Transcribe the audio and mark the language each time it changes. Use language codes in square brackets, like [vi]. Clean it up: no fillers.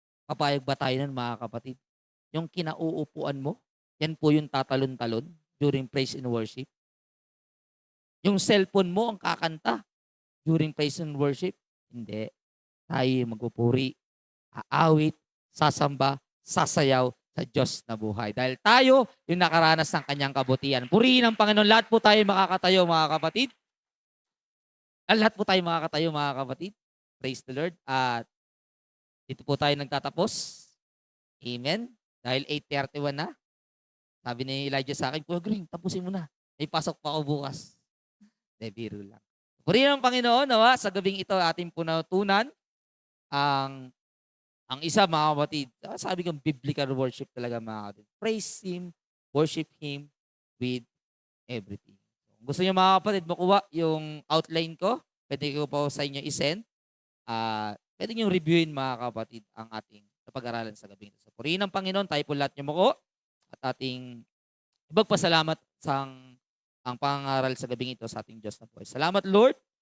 [tl] Papayag ba tayo nun, mga kapatid? Yung kinauupuan mo, yan po yung tatalon-talon [en] during praise and worship. [tl] Yung cellphone mo ang kakanta [en] during praise and worship. [tl] Hindi. Tayo magpupuri, aawit, sasamba, sasayaw sa Diyos na buhay. Dahil tayo yung nakaranas ng kanyang kabutihan. Purihin ang Panginoon. Lahat po tayo makakatayo, mga kapatid. Lahat po tayo makakatayo, mga kapatid. [en] Praise the Lord. [tl] At dito po tayo nagtatapos. Amen. Dahil 8:31 na. Sabi ni Elijah sa akin, Kuya Green, tapusin mo na. May pasok pa ako bukas. Biro lang. Purihin ang Panginoon, nawa, sa gabing ito ating punatunan ang isa, mga kapatid. Sabi kong biblical worship talaga, mga kapatid. [en] Praise Him, worship Him with everything. [tl] Kung gusto niyo, mga kapatid, makuha yung outline ko, pwede ko po sa inyo isend. Pwede niyo reviewin, mga kapatid, ang ating pag-aralan sa gabing ito. So, purihin ang Panginoon, tayo po lahat niyo makuha at ating ibagpasalamat ang pangaral sa gabing ito sa ating Diyos na buhay. Salamat, Lord.